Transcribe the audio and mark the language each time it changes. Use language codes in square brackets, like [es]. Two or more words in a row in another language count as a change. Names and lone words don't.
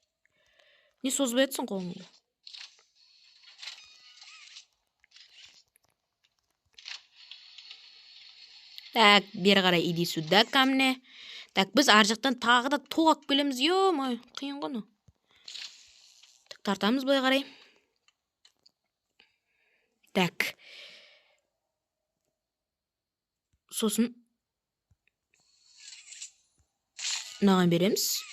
[kk] Не созбай етсің қолыңды? [ru] Так, [kk] бері қарай [ru] иди сюда ко мне. Так, [kk] біз ар жақтан тағы да тоғап келеміз. Ой, қиын ғыны. Так, тартамыз былай қарай. Так. Сосын мынаған береміз.